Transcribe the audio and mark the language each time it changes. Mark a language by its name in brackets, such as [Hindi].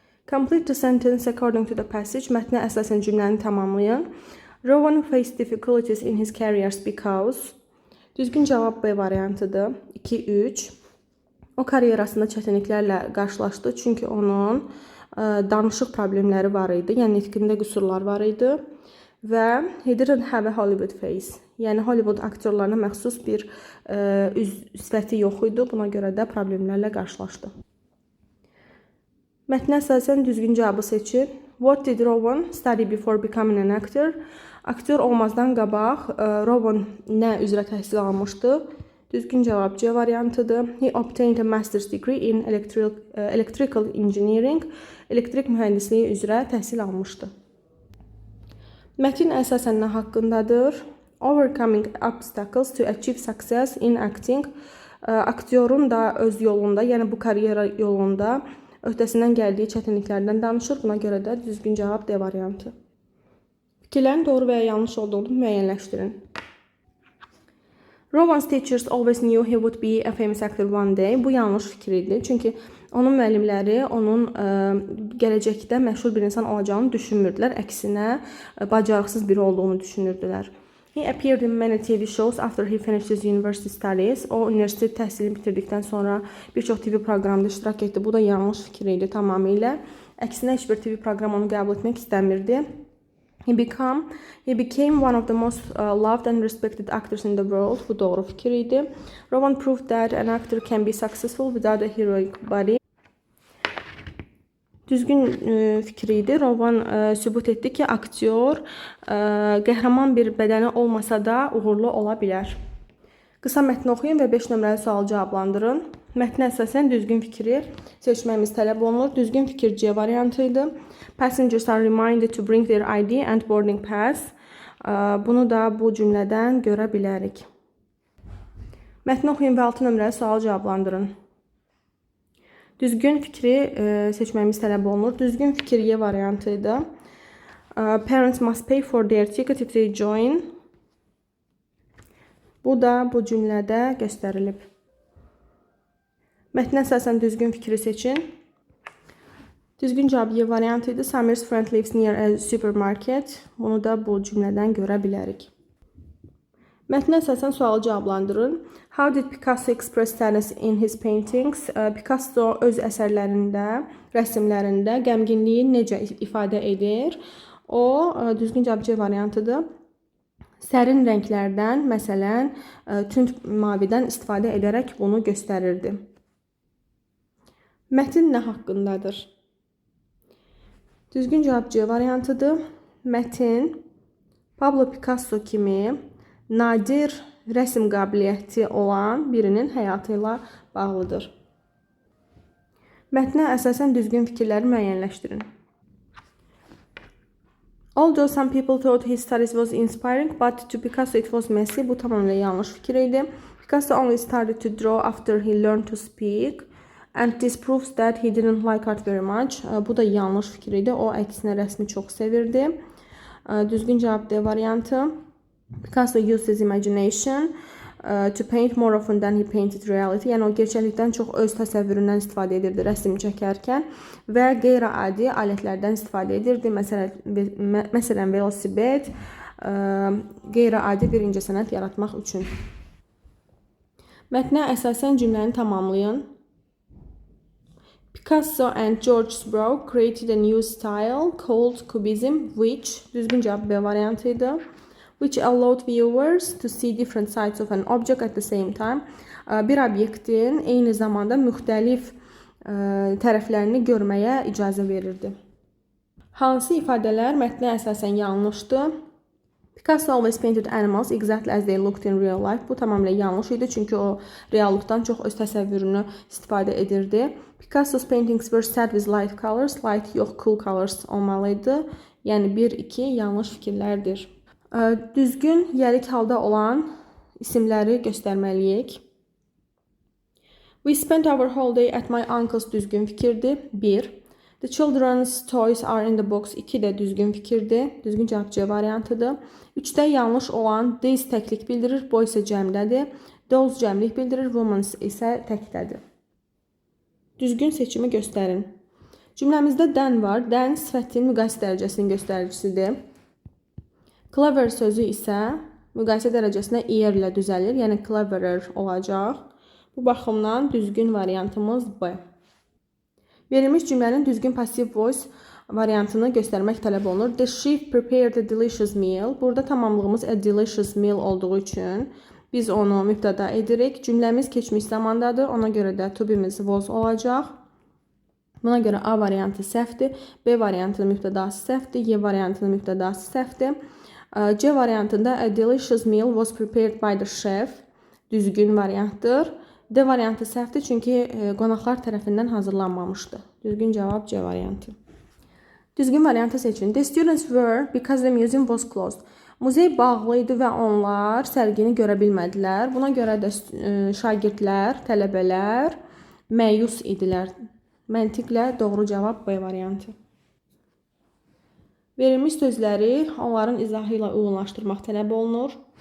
[English] Complete the sentence according to the passage. [Azerbaijani] Mətnə əsasən cümləni tamamlayın. [English] Rowan faced difficulties in his careers because. [Azerbaijani] Düzgün cavab B variantıdır. 2-3. O karyerasında çətinliklərlə qarşılaşdı, çünki onun danışıq problemləri var idi, yəni nitqində qüsurlar var idi və [English] he didn't have a Hollywood face, [Azerbaijani] yəni Hollywood aktyorlarına məxsus bir üz sifəti yox idi, buna görə də problemlərlə qarşılaşdı. Mətnə əsasən düzgün cavabı seçin. [English] What did Rowan study before becoming an actor? [Azerbaijani] Aktyor olmazdan qabaq Rowan nə üzrə təhsil almışdı? Düzgün cavab C variantıdır. [English] He obtained a master's degree in electrical engineering. [Azerbaijani] Elektrik mühəndisliyi üzrə təhsil almışdı. Mətin əsasən nə haqqındadır? [English] Overcoming obstacles to achieve success in acting. [Azerbaijani] Aktyorun da öz yolunda, yəni bu karyera yolunda öhdəsindən gəldiyi çətinliklərdən danışır. Buna görə də düzgün cavab D variantı. Fikirlərin doğru və ya yanlış olduğunu müəyyənləşdirin. [English] Rowan's teachers always knew he would be a famous actor one day. [Azerbaijani] Bu yanlış fikir idi. Çünki onun müəllimləri onun gələcəkdə məşhur bir insan olacağını düşünmürdülər. Əksinə, bacarıqsız biri olduğunu düşünürdülər. [English] He appeared in many TV shows after he finished his university studies. [Azerbaijani] O, universitet təhsilini bitirdikdən sonra bir çox TV proqramda iştirak etdi. Bu da yanlış fikir idi tamamilə. Əksinə, heç bir TV proqram onu qəbul etmək istəmirdi. [English] He became one of the most loved and respected actors in the world. [Azerbaijani] Bu doğru fikir idi. [English] Rowan proved that an actor can be successful without a heroic body. [Azerbaijani] Düzgün fikir idi. Rowan sübut etdi ki, aktyor qəhrəman bir bədəni olmasa da uğurlu ola bilər. Qısa mətni oxuyun və 5 nömrəli sualı cavablandırın. Mətnə əsasən düzgün fikri seçməyimiz tələb olunur. Düzgün fikir C variantı idi. [English] Passengers are reminded to bring their ID and boarding pass. [Azerbaijani] Bunu da bu cümlədən görə bilərik. Mətni oxuyun və 6 nömrəli sualı cavablandırın. Düzgün fikri seçməyimiz tələb olunur. Düzgün fikir Y variantı idi. [English] Parents must pay for their ticket if they join. [Azerbaijani] Bu da bu cümlədə göstərilib. Mətnə əsasən düzgün fikri seçin. Düzgün cavab Y variantı idi. [English] Samir's friend lives near a supermarket. [Azerbaijani] Bunu da bu cümlədən görə bilərik. Mətnə əsasən sualı cavablandırın. [English] How did Picasso express sadness in his paintings? [Azerbaijani] Picasso öz əsərlərində, rəsmlərində qəmginliyi necə ifadə edir? O, düzgün cavab C variantıdır. Sərin rənglərdən, məsələn, tünd mavidən istifadə edərək bunu göstərirdi. Mətin nə haqqındadır? Düzgün cavab C variantıdır. Mətin Pablo Picasso kimi nadir rəsm qabiliyyəti olan birinin həyatı ilə bağlıdır. Mətnə əsasən düzgün fikirləri müəyyənləşdirin. [English] Although some people thought his studies was inspiring, but to Picasso it was messy. [Azerbaijani] Bu tamamilə yanlış fikir idi. [English] Picasso only started to draw after he learned to speak. And this proves that he didn't like art very much. [Azerbaijani] Bu da yanlış fikir idi. O əksinə rəsmi çox sevirdi. Düzgün cavab D variantı. [English] Picasso used his imagination to paint more often than he painted reality. [Azerbaijani] Yəni o gerçəklikdən çox öz təsəvvüründən istifadə edirdi rəsm çəkərkən və qeyri-adi alətlərdən istifadə edirdi. Məsələn, velosiped, qeyri-adi bir incəsənət yaratmaq üçün. Mətnə əsasən cümləni tamamlayın. [English] Picasso and George Seurat created a new style called Cubism, which, [Azerbaijani] düzgün cavab B variantı idi. [English] Which allowed viewers to see different sides of an object at the same time. [Azerbaijani] Bir obyektin eyni zamanda müxtəlif tərəflərini görməyə icazə verirdi. Hansı ifadələr mətnə əsasən yanlışdır? [English] Picasso always painted animals exactly as they looked in real life. [Azerbaijani] Bu tamamilə yanlış idi, çünki o reallıqdan çox öz təsəvvürünü istifadə edirdi. [English] Picasso's paintings were set with light colors. [Azerbaijani] Light yox, [English] cool colors [Azerbaijani] olmalıydı. Yəni 1-2 yanlış fikirlərdir. Düzgün, yərik halda olan isimləri göstərməliyik. [English] We spent our holiday at my uncle's [Azerbaijani] düzgün fikirdir. [English] 1. The children's toys are in the box. [Azerbaijani] 2 də düzgün fikirdir. Düzgün cavab C variantıdır. 3-də yanlış olan these təklik bildirir, boy isə cəmdədir. Those cəmlik bildirir, women isə təkdədir. Düzgün seçimi göstərin. Cümləmizdə dən var. Dən sifətin müqayisə dərəcəsinin göstəricisidir. Clever sözü isə müqayisə dərəcəsinə ear ilə düzəlir, yəni cleverer olacaq. Bu baxımdan düzgün variantımız B. Verilmiş cümlənin düzgün passive voice variantını göstərmək tələb olunur. [English] The chef prepared a delicious meal. [Azerbaijani] Burada tamamlığımız [English] a delicious meal [Azerbaijani] olduğu üçün biz onu mübtəda edirik. Cümləmiz keçmiş zamandadır. Ona görə də to be'miz was olacaq. Buna görə A variantı səhvdir. B variantının mübtədası səhvdir. Y variantının mübtədası səhvdir. C variantında [English] a delicious meal was prepared by the chef. [Azerbaijani] Düzgün variantdır. D variantı səhvdir çünki qonaqlar tərəfindən hazırlanmamışdı. Düzgün cavab C variantı. Düzgün variantı seçin. [English] The students were because the museum was closed. [Azerbaijani] Muzey bağlı idi və onlar sərgini görə bilmədilər. Buna görə də şagirdlər, tələbələr məyus idilər. Məntiqlə doğru cavab B variantı. Verilmiş sözləri onların izahı ilə uyğunlaşdırmaq tələb olunur.